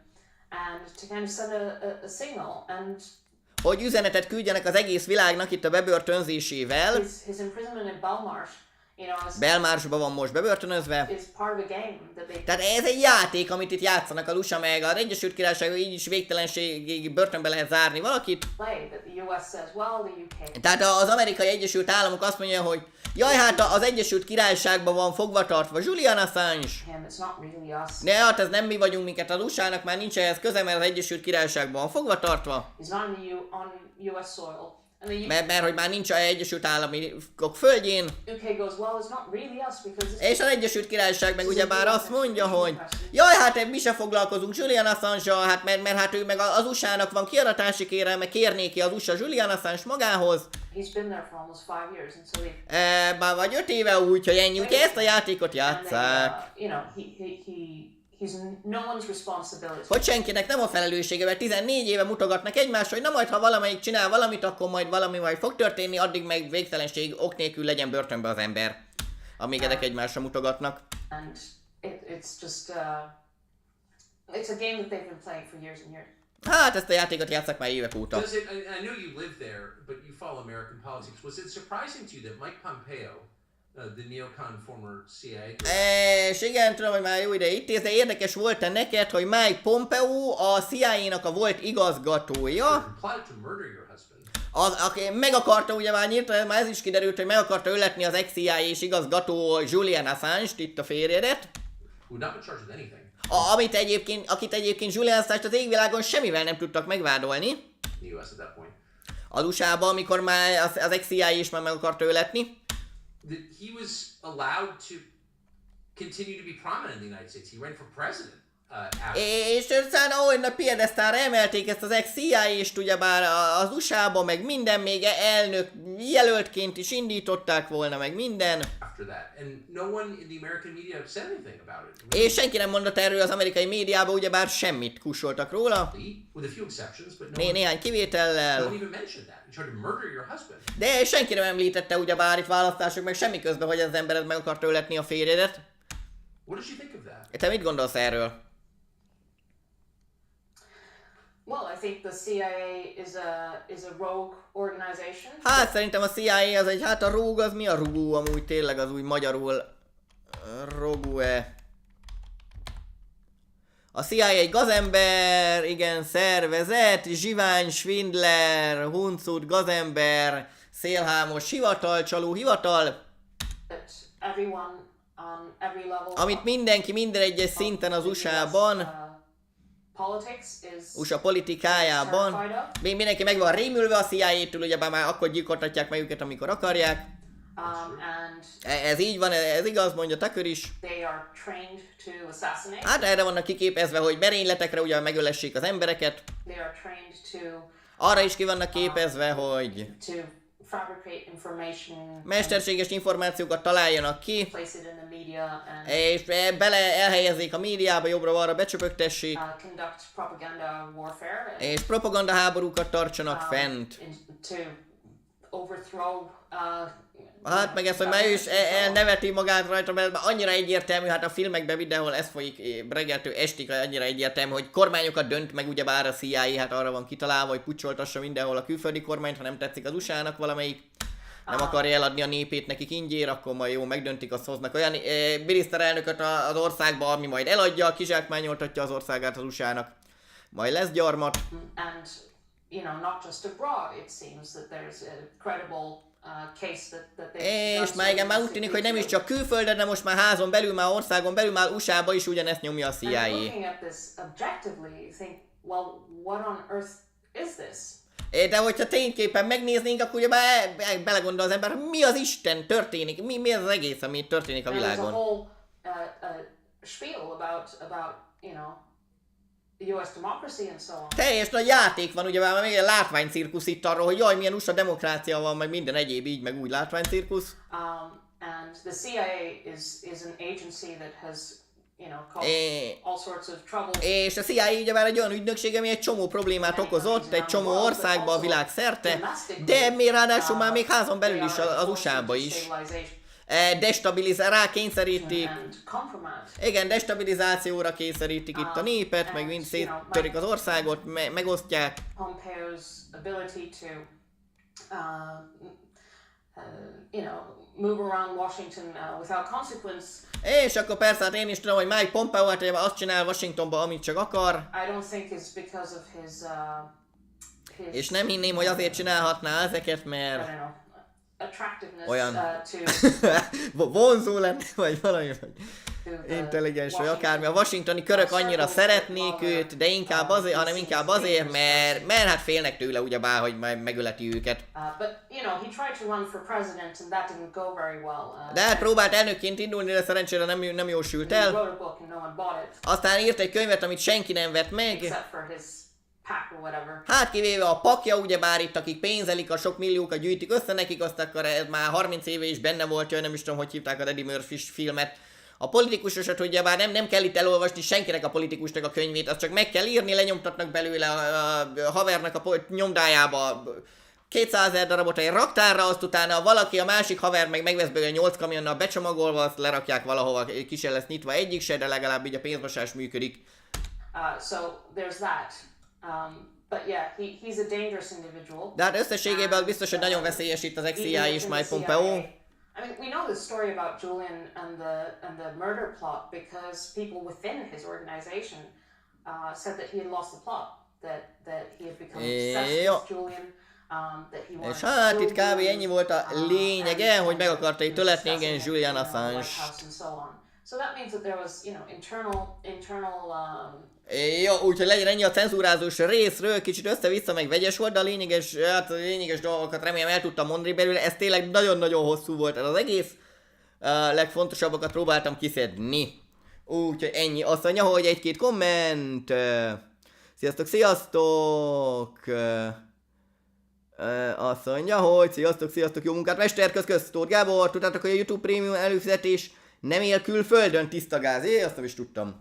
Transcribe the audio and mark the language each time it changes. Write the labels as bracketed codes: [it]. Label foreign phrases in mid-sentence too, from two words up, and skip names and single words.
[en] Julian, and to kind of send a signal. And [hu] hogy üzenetet küldjenek az egész világnak itt a bebörtönzésével. [en] his imprisonment in Belmarsh, you know, [hu] Belmarsba van most bebörtönözve. [en] is part of a game that they [hu] Tehát ez egy játék, amit itt játszanak a USA meg az Egyesült Királyság, így is végtelenségig börtönbe lehet zárni valakit. [en] play, that the US says, well, the UK. [hu] Tehát az amerikai Egyesült Államok azt mondja, hogy jaj, hát az Egyesült Királyságban van fogvatartva Julian Assange. [en] Him, it's not really us. [hu] Ne, hát ez nem mi vagyunk minket, az USA-nak már nincs ehhez köze, mert az Egyesült Királyságban van fogvatartva. [en] He's not on US soil. And the [hu] Mert hogy már nincs az Egyesült Államok földjén. [en] UK goes, well, it's not really us because it's [hu] És az Egyesült Királyság meg ugyebár azt mondja, hogy jaj, hát mi se foglalkozunk Julian Assange-sal, hát mert hát ő meg az USA-nak van kiadatási kérelme, kérné ki az USA Julian Assange magához. [en] he's been there for almost 5 years, and so they [hu] Már vagy 5 éve úgy, hogy ennyi, úgyhogy ezt a játékot játsszák. [en] you know, he's no one's responsibility. [hu] Hogy senkinek nem a felelőssége, mert 14 éve mutogatnak egymásra, hogy na majd, ha valamelyik csinál valamit, akkor majd valami majd fog történni, addig meg végtelenség ok nélkül legyen börtönbe az ember. Amíg ezek egymásra mutogatnak. [en] And it's just it's a game that they've been playing for years and years. [hu] Hát ezt a játékot játsszák már évek óta. [en] Does it, I know you live there, but you follow American politics. Was it surprising to you that Mike Pompeo, the neocon former CIA [hu] És igen, tudom, hogy már jó ide itt ész, de érdekes volt-e neked, hogy Mike Pompeo a CIA-nak a volt igazgatója, [en] plotted to murder your husband? [hu] aki meg akarta, ugye már nyílt, már ez is kiderült, hogy meg akarta öletni az ex-CIA-s igazgató Julian Assange-t, itt a férjedet, [en] Would not be charged with anything. [hu] akit egyébként Julian Assange az égvilágon semmivel nem tudtak megvádolni. [en] The US at that point. [hu] Az USA-ban, amikor már az ex-CIA is már meg akarta öletni. [en] That he was allowed to continue to be prominent in the United States. He ran for president after. [hu] És aztán ahogy a piedesztára emelték ezt az ex-CIA-st, ugyebár az USA-ban, meg minden, még elnök jelöltként is indították volna, meg minden. [en] After that, and no one in the American media said anything about it. [hu] És senki nem mondott erről az amerikai médiában, ugyebár semmit kussoltak róla. [en] With a few exceptions, but no one [hu] Néhány kivétellel. [en] even mentioned that. You tried to murder your husband. [hu] De senki nem említette ugyebár itt választások, meg semmi közben, hogy az embered meg akarta öletni a férjedet. [en] What did you think of that? [hu] Te mit gondolsz erről? [en] Well, I think the CIA is a rogue organization. [hu] Hát szerintem a CIA az egy, hát a rúg az mi a rugó amúgy tényleg az úgy magyarul rogú-e? A CIA egy gazember, igen, szervezet, zsivány, svindler, huncut, gazember, szélhámos hivatal, csaló hivatal, [en] That everyone on every level [hu] amit mindenki minden egyes szinten az USA-ban, [en] politics is [hu] USA politikájában, mindenki meg van rémülve a CIA-től, ugyebár már akkor gyilkoltatják meg őket, amikor akarják. [en] and [hu] Ez így van, ez igaz, mondja Tucker is. [en] they are trained to assassinate. [hu] Hát erre vannak kiképezve, hogy merényletekre ugye megölessék az embereket. [en] They are trained to [hu] Arra is ki vannak képezve, hogy [en] fabricate information, [hu] mesterséges információkat találjanak ki, [en] place it in the media, and [hu] és elhelyezzék a médiába, jobbra-balra becsöpögtessék, [en] conduct propaganda warfare. [hu] és propagandaháborúkat tartsanak fent. [en] To overthrow. [hu] Hát meg ezt, hogy már ő is elneveti magát rajta, mert annyira egyértelmű, hát a filmekben mindenhol ez folyik reggeltől estig, annyira egyértelmű, hogy kormányokat dönt meg ugyebár a CIA, hát arra van kitalálva, hogy pucsoltassa mindenhol a külföldi kormányt, ha nem tetszik az USA-nak valamelyik, nem akarja eladni a népét nekik ingyér, akkor majd jó, megdöntik, azt hoznak olyan miniszterelnököt az országba, ami majd eladja, kizsákmányoltatja az országát az USA-nak, majd lesz gyarmat. [en] And you know, not just abroad, it seems that there's a credible case that they. [hu] És már igen, már úgy tűnik, hogy nem is csak külföldön, de most már házon belül, már országon belül, már USA-ba is ugyanezt nyomja a CIA. [en] And looking at this objectively, you think, well, what on earth is this? [hu] De hogyha tényképpen megnéznénk, akkor ugye már belegondol az ember, mi az Isten történik, mi az egész, ami történik a [en] And there's a [hu] világon. [en] whole spiel about you know, the US democracy and so on. [hu] Teljes nagy játék van, ugye már még egy látványcirkusz itt arról, hogy jaj, milyen USA demokrácia van, meg minden egyéb így, meg úgy látványcirkusz. [en] And the CIA is an agency that has, you know, caused all sorts of trouble. [hu] És a CIA ugye már egy olyan ügynökség, ami egy csomó problémát okozott, egy csomó országban, a világ szerte, de még ráadásul már még házon belül is az USA-ba is. rá kényszerítik. [en] and compromise. [hu] Igen, destabilizációra kényszerítik itt a népet, meg mind széttörik az országot, megosztják. [en] Pompeo's ability to, move around Washington without consequence. [hu] És akkor persze, hát én is tudom, hogy Mike Pompeo hát azt csinál Washingtonban, amit csak akar. [en] I don't think it's because of his [hu] És nem hinném, hogy azért csinálhatná ezeket, [en] I [hu] mert [en] don't know, attractiveness [hu] olyan [en] to [hu] vonzó lenne, vagy valami, vagy [en] to the [hu] intelligens, vagy [en] Washington- [hu] akármi. A washingtoni körök annyira szeretnék őt, de inkább azért, hanem inkább azért, mert hát félnek tőle ugyebár, hogy megöleti őket. [en] But he tried to run for president and that didn't go very well. [hu] De hát próbált elnökként indulni, de szerencsére nem jósült [en] He [hu] el. [en] wrote a book and no one bought it [hu] Aztán írt egy könyvet, amit senki nem vett meg. [en] except for his pack or whatever. [hu] Hát kivéve a pakja, ugyebár itt, akik pénzelik, a sok milliókat gyűjtik össze nekik, azt akkor ez már 30 éve is benne volt, nem is tudom, hogy hívták az Eddie Murphy filmet. A politikusosat ugyebár nem kell itt elolvasni senkinek a politikusnak a könyvét, azt csak meg kell írni, lenyomtatnak belőle a havernak a nyomdájába 200 000 darabot egy raktárra, azt utána valaki, a másik haver meg megvesz belőle 8 kamionnal becsomagolva, azt lerakják valahova, ki se lesz nyitva egyik se, de legalább így a pénzmosás működik. [en] So there's that. But yeah, he's a dangerous individual. [hu] De hát összességében biztos, hogy nagyon veszélyes itt az ex-CIA és Mike Pompeo. [en] I mean, we know the story about Julian and the murder plot because people within his organization said that he had lost the plot, that he had become obsessed with Julian, that he wanted [hu] És [en] to [hu] hát [en] kill [hu] itt kb. [en] Julian, [hu] Ennyi volt a lényege, hogy meg akarta itt töletni, igen, Julian Assange. [en] So that means that there was, internal [hu] Jó, úgyhogy legyen ennyi a cenzúrázós részről, kicsit össze-vissza meg vegyes volt, de a lényeges dolgokat remélem el tudtam mondani belőle, ez tényleg nagyon-nagyon hosszú volt ez az egész, legfontosabbakat próbáltam kiszedni. Úgyhogy ennyi, azt mondja, hogy egy-két komment, sziasztok, azt mondja, hogy sziasztok, jó munkát, mesterköz, Tóth Gábor, tudtátok, hogy a YouTube Premium előfizetés nem él külföldön, tiszta gáz, azt nem is tudtam.